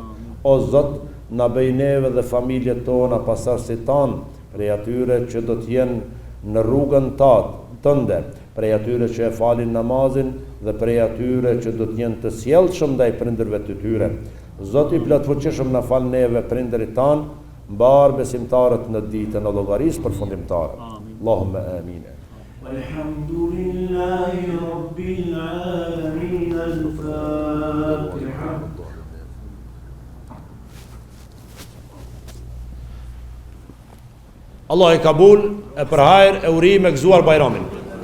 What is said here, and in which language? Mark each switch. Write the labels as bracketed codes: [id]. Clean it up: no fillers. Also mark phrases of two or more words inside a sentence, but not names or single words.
[sq] O Zot, na bëj neve dhe familjet tona pasardhësit tan, prej atyre që do të jenë në rrugën tënde, prej atyre që e falin namazin dhe prej atyre që do të jenë të sjellshëm ndaj prindërve të tyre. Zot i plotfuqishëm, na fal neve prindërit tan, mbar besimtarët në ditën e llogarisë përfundimtare. [ar] اللهم آمين. الحمد لله رب العالمين. الفاتحة. [sq] Allah i kabul e për hajër e urime gëzuar Bajramin.